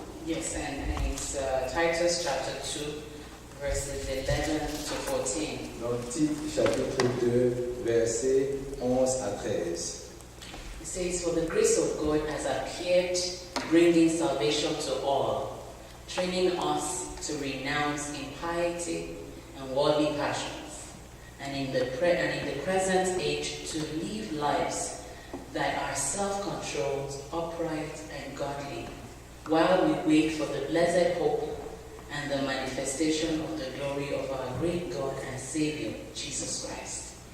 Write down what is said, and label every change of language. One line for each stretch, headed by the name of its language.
English: Yes, and it's Titus chapter 2, verses 11 to 14.
French: Dans Tite chapitre 2, versets 11 à 13.
English: It says, "For the grace of God has appeared, bringing salvation to all, training us to renounce impiety and worldly passions, and in the present age to live lives that are self-controlled, upright, and godly, while we wait for the blessed hope and the manifestation of the glory of our great God and Savior, Jesus Christ.